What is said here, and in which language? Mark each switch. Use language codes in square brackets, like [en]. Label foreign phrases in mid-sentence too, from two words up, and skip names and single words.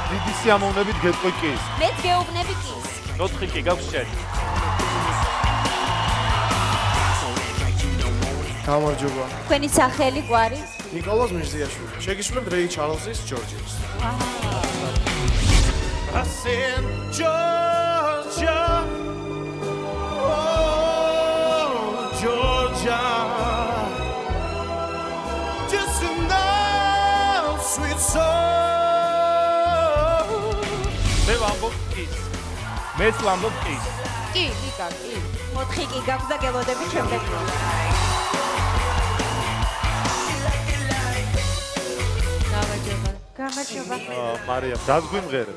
[ka] დიდი სიამოვნებით გეტყვი კის. მეც გეუბნები კის. 4 კი გაქვს შენ. გამარჯობა. თქვენი სახელი გვარი? ნიკოლოზ მირზიაშვილი. შეგისურვებთ რეი ჩარლზის ჯორჯიას. [en] Asen Georgia. Oh, Georgia. Just enough sweet soul. [ka] მე ვამბობ კის. მეც ვამბობ კის. კი, ლიკა, კი. 4 კი გაქვს და გელოდები შემდეგ. გამარჯობა. მარიამ, რას გვიმღერებ?